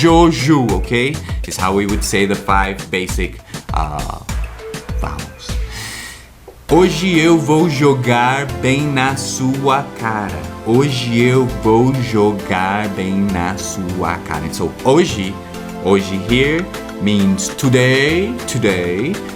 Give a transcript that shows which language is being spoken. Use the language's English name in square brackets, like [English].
[English] Ju, okay? Is how we would say the 5 basic vowels. [Portuguese] Hoje eu vou jogar bem na sua cara. Hoje eu vou jogar bem na sua cara. [English] And so hoje here means today.